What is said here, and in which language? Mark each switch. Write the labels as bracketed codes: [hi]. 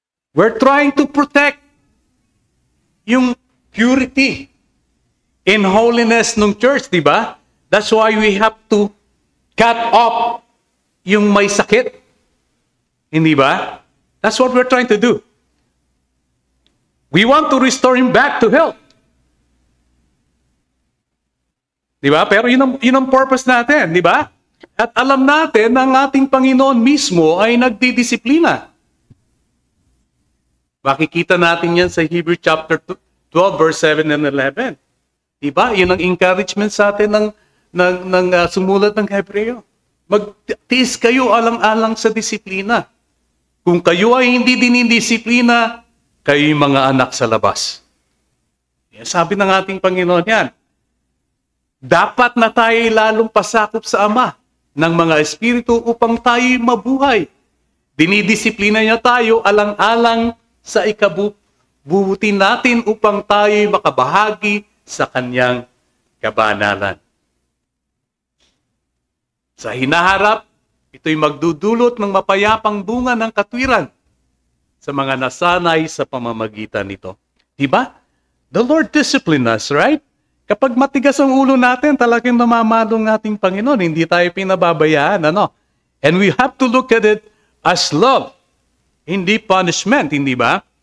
[en] We're trying to protect yung purity and holiness ng church, [tl] di ba? [en] That's why we have to cut off [tl] yung may sakit. Hindi ba? [en] That's what we're trying to do. We want to restore him back to health. [tl] Di ba? Pero yun ang purpose natin, di ba? At alam natin na ang ating Panginoon mismo ay nagdidisiplina. Makikita natin yan sa Hebrew chapter 12, verse 7 and 11. Di ba? Yun ang encouragement sa atin ng sumulat ng Hebreo. Magtiis kayo alang-alang sa disiplina. Kung kayo ay hindi dinidisiplina, kayo'y mga anak sa labas. Yan, sabi ng ating Panginoon yan. Dapat na tayo lalong pasakop sa Ama. ng mga espiritu upang tayo'y mabuhay. Dinidisiplina niya tayo alang-alang sa ikabubuti natin upang tayo'y makabahagi sa kanyang kabanalan. Sa hinaharap, ito'y magdudulot ng mapayapang bunga ng katwiran sa mga nasanay sa pamamagitan nito. Diba? [en] The Lord discipline us, right? [tl] Kapag matigas ang ulo natin, talagang namamalong ating Panginoon. Hindi tayo pinababayaan, ano? [en] And we have to look at it as love, [tl] hindi punishment, hindi ba?